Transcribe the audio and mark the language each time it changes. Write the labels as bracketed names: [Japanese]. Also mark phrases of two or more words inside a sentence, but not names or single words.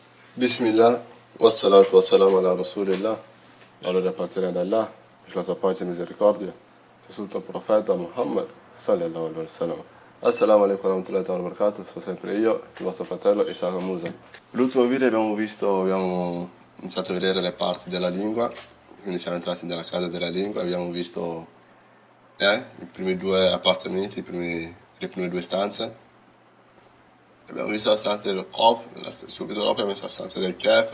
[Arabic] بسم الله والصلاة والسلام على رسول الله. [Italian] L'onore appartiene ad Allah, la sua pace e misericordia, sul tuo profeta Muhammad, [Arabic] صلى الله عليه وسلم. السلام عليكم ورحمة الله وبركاته, [Italian] sono sempre io, il vostro fratello Isaac Musa. L'ultimo video abbiamo iniziato a vedere le parti della lingua, quindi siamo entrati nella casa della lingua, abbiamo visto i primi due appartamenti, le prime due stanze. Abbiamo visto la stanza del Qof, subito dopo abbiamo visto la stanza del Kef.